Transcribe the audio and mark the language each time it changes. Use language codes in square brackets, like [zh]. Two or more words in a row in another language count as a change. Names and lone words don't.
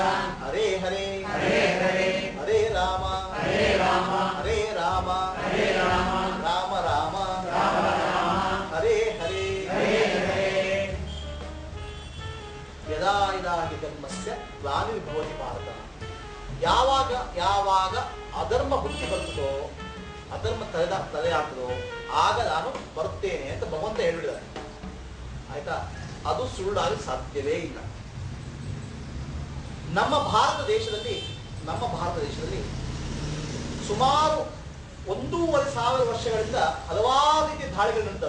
[sa] ಹರೇ ಹರೇ ಹರೇ ಹರೇ ಹರೇ ರಾಮ ಹರೇ ರಾಮ ಹರೇ ರಾಮ ಹರೇ ರಾಮ ರಾಮ ರಾಮ ರಾಮ ರಾಮ ಹರೇ ಹರೇ ಹರೇ ಹರೇ ಯದಾ ಯದಾ ಹಿ ಧರ್ಮಸ್ಯ ಗ್ಲಾನಿರ್ಭವತಿ ಭಾರತ. [kn] ಯಾವಾಗ ಯಾವಾಗ ಅಧರ್ಮ ಬುದ್ಧಿ ಬರ್ತದೋ, ಅಧರ್ಮ ತಲೆ ಹಾಕ್ತದೋ, ಆಗ ನಾನು ಬರುತ್ತೇನೆ ಅಂತ ಭಗವಂತ ಹೇಳಿದ್ದಾರೆ. ಆಯ್ತಾ? ಅದು ಸುಳ್ಳಾಗಲು ಸಾಧ್ಯವೇ ಇಲ್ಲ. ನಮ್ಮ ಭಾರತ ದೇಶದಲ್ಲಿ ಸುಮಾರು 1,500 ವರ್ಷಗಳಿಂದ ಹಲವಾರು ರೀತಿಯ ದಾಳಿಗಳು ನಡೀತವೆ.